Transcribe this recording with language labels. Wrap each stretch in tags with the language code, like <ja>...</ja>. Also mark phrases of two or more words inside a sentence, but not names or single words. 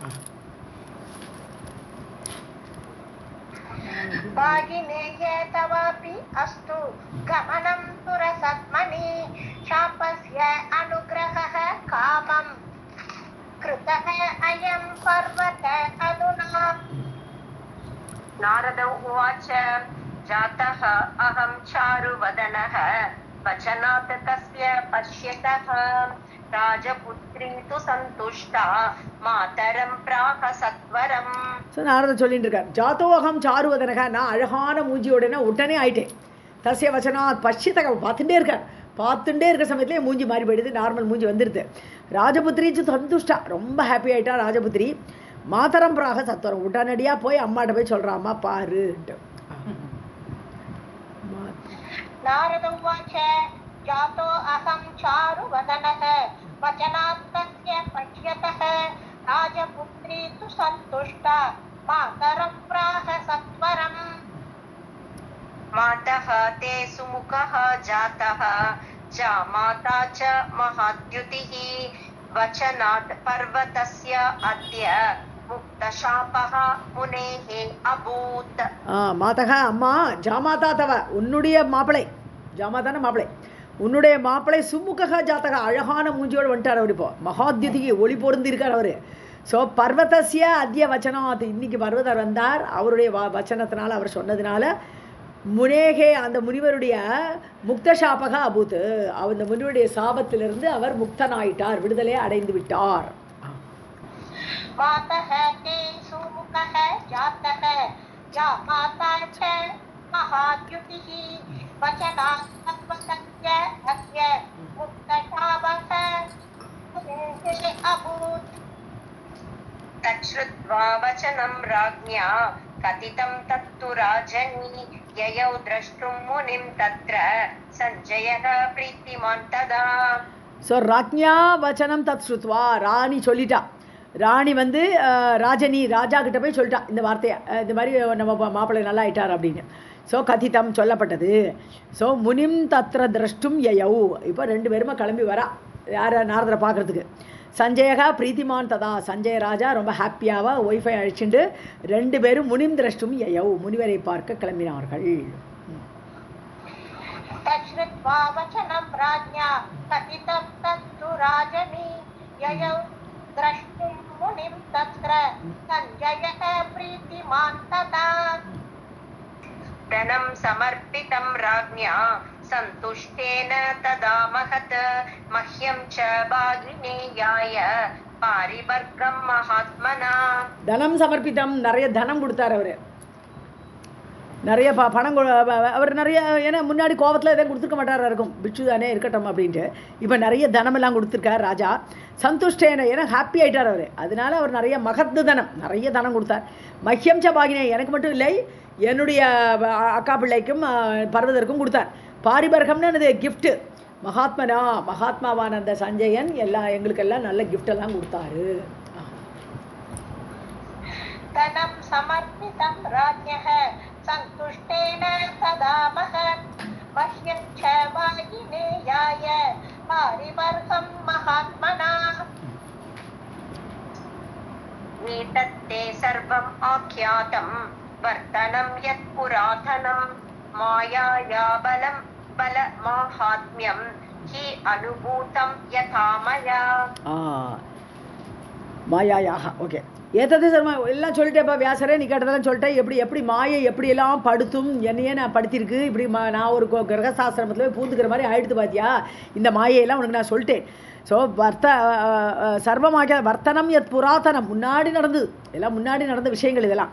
<sa>भागिनेय तवापि अस्तु गमनं सुरसद्मनि शापस्य अनुग्रहः कामं कृतः अयं पर्वत अधुना. नारद उवाच जातः अहं चारुवदनः वचनात् तस्य पश्यतः राजपुत्री तु सन्तुष्टा मातरं प्राह सत्वरम्.</sa> <ta>ஸோ நாரதர் சொல்லிட்டு இருக்கார்,</ta> <sa>जातोऽहं चारुवदनः,</sa> <ta>நான் அழகான மூஞ்சியோடனே உடனே ஆயிட்டேன்.</ta> <sa>तस्य वचनात् पश्यतः</sa> <ta>பார்த்துட்டே இருக்கார். பார்த்துட்டே இருக்க சமயத்துலேயே மூஞ்சி மாறி போயிடுது, நார்மல் மூஞ்சி வந்துடுது.</ta> <sa>राजपुत्रीच सन्तुष्टा,</sa> <ta>ரொம்ப ஹாப்பி ஆகிட்டா ராஜபுத்திரி.</ta> <sa>मातरं प्राह सत्वरम्,</sa> <ta>உடனடியாக போய் அம்மாட்ட போய் சொல்கிறா, அம்மா பாருன்ட்டு.</ta> <sa>नारद उवाच जातो अहं चारुवदनः वचनात्तस्य पश्यतः राजपुत्री तु सन्तुष्टा मातरं प्राह सत्वरम्. मातः ते सुमुखः जातः जामाता च महाद्युतिः वचनात् पर्वतस्य अद्य मुक्तशापः मुनेः अभूत्.</sa> <ta>மாதக, அம்மா</ta> <sa>जामाता तव,</sa> <ta>உன்னுடைய மாப்பிளை, ஜாமாதான மாப்பிளை, உன்னுடைய மாப்பிளை</ta> <sa>सुमुखः जातः,</sa> <ta>அழகான மூஞ்சியோடு வந்துட்டார் அவர். இப்போ மகாத்யுதிக்கு ஒளி பொருந்தி இருக்கார் அவர். ஸோ</ta> <sa>पर्वतस्य अद्य वचनात्,</sa> <ta>இன்னைக்கு பர்வதர் வந்தார். அவருடைய வச்சனத்தினால, அவர் சொன்னதுனால முனேகே, அந்த முனிவருடைய</ta> <sa>मुक्तशापः अभूत्,</sa> <ta>அந்த முனிவருடைய சாபத்திலிருந்து அவர் முக்தனாயிட்டார், விடுதலை அடைந்து விட்டார்.</ta> <sa>मातः ते सुमुखः जातः जामाता च महाद्युतिः वचनात् पर्वतस्य अद्य मुक्तशापः मुनेः अभूत्. तच्छ्रुत्वा वचनं राज्ञा कथितं तत्तु राजनी ययौ द्रष्टुं मुनिं तत्र सञ्जयः प्रीतिमान् तदा.</sa> <ta>ஸோ</ta> <sa>राज्ञा वचनं तत् श्रुत्वा,</sa> <ta>ராணி சொல்லிட்டா. ராணி வந்து ராஜனி ராஜா கிட்ட போய் சொல்லிட்டா இந்த வார்த்தையை, இந்த மாதிரி நம்ம மாப்பிள்ளை நல்லா ஆயிட்டார் அப்படின்னு. ஸோ கதிதம் சொல்லப்பட்டது. ஸோ</ta> <sa>मुनिं तत्र द्रष्टुं ययौ,</sa> <ta>இப்போ ரெண்டு பேருமா கிளம்பி வரா யாரை, நாரதரை பார்க்குறதுக்கு.</ta> <sa>सञ्जयः प्रीतिमान् तदा,</sa> <ta>சஞ்சய ராஜா ரொம்ப ஹாப்பியாவா ஒய்ஃபை அழிச்சுட்டு ரெண்டு பேரும்</ta> <sa>मुनिं द्रष्टुं ययौ,</sa> <ta>முனிவரை பார்க்க கிளம்பினார்கள்.</ta> <sa>तच्छ्रुत्वा वचनं राज्ञा कथितं तत्तु राजनी ययौ द्रष्टुं मुनिं तत्र सञ्जयः प्रीतिमान् तदा. धनं समर्पितं राज्ञा सन्तुष्टेन तदा महत् मह्यं च भागिनेयाय पारिवर्गं महात्मना. धनं समर्पितं,</sa> <ta>நிறைய தனம் கொடுத்தார் அவர், நிறைய பணம் அவர் நிறைய, ஏன்னா முன்னாடி கோவத்தில் எதாவது கொடுத்துருக்க மாட்டாரா இருக்கும், பிட்சு தானே இருக்கட்டும் அப்படின்ட்டு. இப்போ நிறைய தனமெல்லாம் கொடுத்துருக்கார் ராஜா. சந்துஷ்டேன, ஏன்னா ஹாப்பி ஆகிட்டார் அவர், அதனால அவர் நிறைய மகத்து தனம், நிறைய தனம் கொடுத்தார்.</ta> <sa>मह्यं च भागिने,</sa> <ta>எனக்கு மட்டும் இல்லை என்னுடைய அக்கா பிள்ளைக்கும் பர்வதற்கும் கொடுத்தார். பாரிபர்கம்னு அது கிஃப்ட்டு. மகாத்மனா, மகாத்மாவான அந்த சஞ்சயன் எங்களுக்கெல்லாம் நல்ல கிஃப்டெல்லாம் கொடுத்தாரு.</ta> <sa>धनं समर्पितं राज्ञः सन्तुष्टेन तदा महत् मह्यं च वाहिनेयाय पारिवर्गं महात्मना. एतत्ते सर्वम् आख्यातं वर्तनं यत् पुरातनं मायाया बलमाहात्म्यं हि अनुभूतं यथा मया.</sa> <ta>மாயாயாக, ஓகே. ஏற்றது சர்மா எல்லாம் சொல்லிட்டேப்பா வியாசரே, நீ கேட்டதெல்லாம் சொல்லிட்டேன். எப்படி எப்படி மாயை எப்படியெல்லாம் படுத்தும், என்னையே நான் படுத்திருக்கு, இப்படி நான் ஒரு கிரகசாஸ்திரமத்தில் போய் பூந்துக்கிற மாதிரி ஆயிடுத்து பார்த்தியா, இந்த மாயையெல்லாம் உனக்கு நான் சொல்லிட்டேன். ஸோ</ta> <sa>सर्वमाख्यातं वर्तनं यत् पुरातनं,</sa> <ta>முன்னாடி நடந்தது, எல்லாம் முன்னாடி நடந்த விஷயங்கள் இதெல்லாம்.</ta>